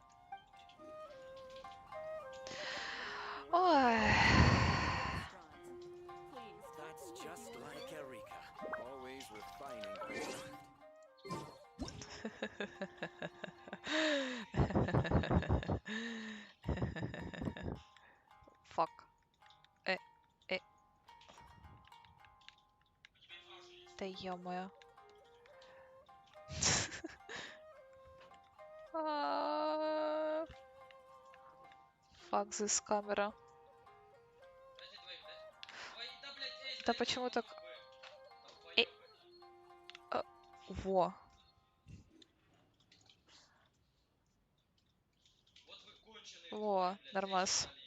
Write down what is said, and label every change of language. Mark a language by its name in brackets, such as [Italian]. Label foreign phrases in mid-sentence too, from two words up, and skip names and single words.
[English] That's just like Erika. Always refining her Fuck. [Russian] Да ё-моё. [English] Fuck this камера. [Russian] Да почему так... Во. Во, нормас.